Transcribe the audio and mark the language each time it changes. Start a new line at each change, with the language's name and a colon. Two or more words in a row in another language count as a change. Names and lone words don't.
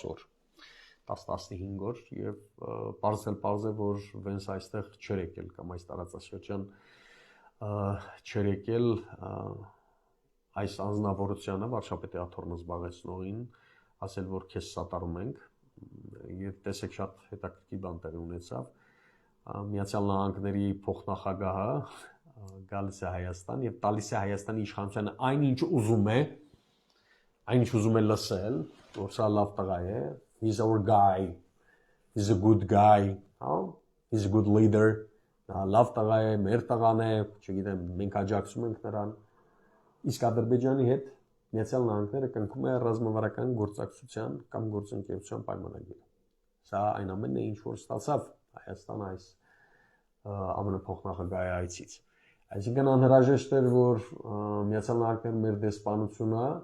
Armenian: օր 10-15 օր եւ պարզ է որ Վենսը այստեղ չէր եկել կամ այս տարածաշրջան չէր եկել այս անձնավորությանը վարչապետի աթոռը զբաղեցնողին ասել որ քեզ սատարում ենք եւ տեսեք շատ հետաքրքիր բան տեղի ունեցավ Միացյալ Նահանգների փոխնախագահը գալիս է Հայաստան եւ տալիս է Հայաստանի իշխանությանը այնինչ ուզում է լսել որ սա լավ տղա է
English: he's our guy he's a good guy he's a good leader
Armenian: լավ տղա է մեր տղան է չգիտեմ մենք աջակցում ենք նրան իսկ Ադրբեջանի հետ Միացյալ Նահանգները կնքում է ռազմավարական գործակցության կամ գործընկերության պայմանագիրը։ Սա այն ամենն է, ինչ որ ստացավ Հայաստանը այս ԱՄՆ փոխնախագահի այցից։ Այսինքն անհրաժեշտ էր, որ Միացյալ Նահանգները մեր դեսպանությունը